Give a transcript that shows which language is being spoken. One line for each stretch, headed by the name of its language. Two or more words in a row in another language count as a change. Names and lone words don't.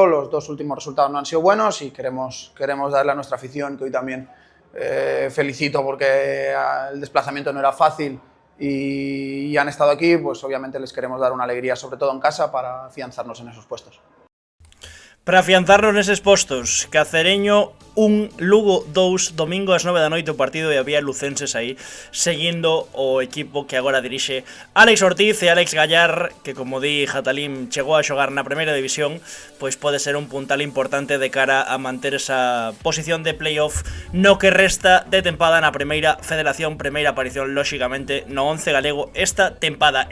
Spanish: Los dos últimos resultados no han sido buenos y queremos darle a nuestra afición, que hoy también felicito porque el desplazamiento no era fácil y han estado aquí, pues obviamente les queremos dar una alegría, sobre todo en casa, para afianzarnos en esos puestos.
Galician: Para afianzarnos neses postos, Cacereño 1, Lugo 2, domingo ás 9 da noite o partido e había lucenses aí seguindo o equipo que agora dirixe Alex Ortiz e Alex Gallar, que como di Jatalim chegou a xogar na primeira división, pois pode ser un puntal importante de cara a manter esa posición de playoff no que resta de tempada na primeira federación, primeira aparición lóxicamente no 11 galego esta tempada.